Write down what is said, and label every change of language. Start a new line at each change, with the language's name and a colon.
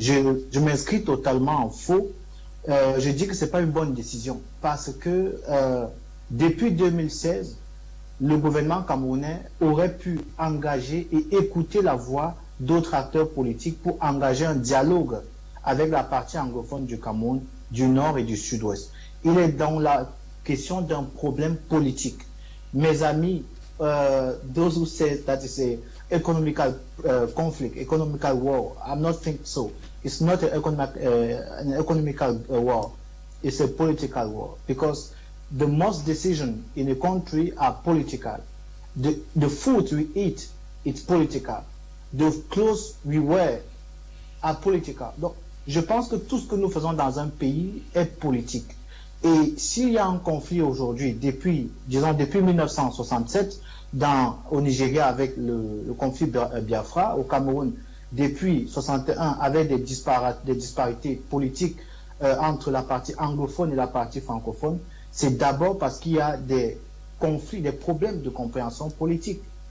French: Je m'inscris totalement en faux. Je dis que ce n'est pas une bonne décision parce que depuis 2016, le gouvernement camerounais aurait pu engager et écouter la voix d'autres acteurs politiques pour engager un dialogue avec la partie anglophone du Cameroun, du nord et du sud-ouest. Il est dans la question d'un problème politique. Mes amis,
English: those who say that is a economical conflict, economical war, I'm not think so. It's not an economical war. It's a political war because the most decisions in a country are political. The food we eat, it's political. The clothes we wear are political.
French: Donc, je pense que tout ce que nous faisons dans un pays est politique. Et s'il y a un conflit aujourd'hui, depuis 1967, au Nigeria avec le conflit Biafra, au Cameroun, depuis 61, avec des disparités politiques entre la partie anglophone et la partie francophone, c'est d'abord parce qu'il y a des conflits, des problèmes de compréhension politique.